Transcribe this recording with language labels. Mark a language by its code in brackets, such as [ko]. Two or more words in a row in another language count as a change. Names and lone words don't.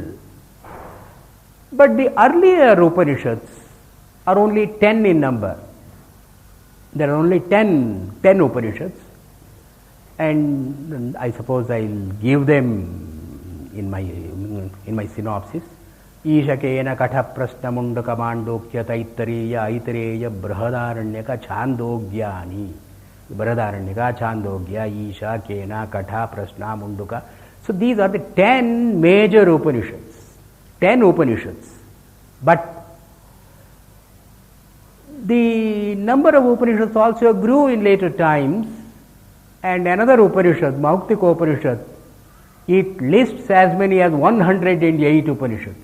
[en] But the earlier Upanishads are only 10 in number. There are only 10 Upanishads, and I suppose I will give them in my synopsis. Ishakena katha prasna mundaka mandokya taittariya aitareya brahadaranyaka chandogyani. Brahadaranyaka chandogya isha kena katha prasna munduka. So these are the 10 major Upanishads. 10 Upanishads. But the number of Upanishads also grew in later times, and another Upanishad, Mauktika Upanishad, it lists as many as 108 Upanishads.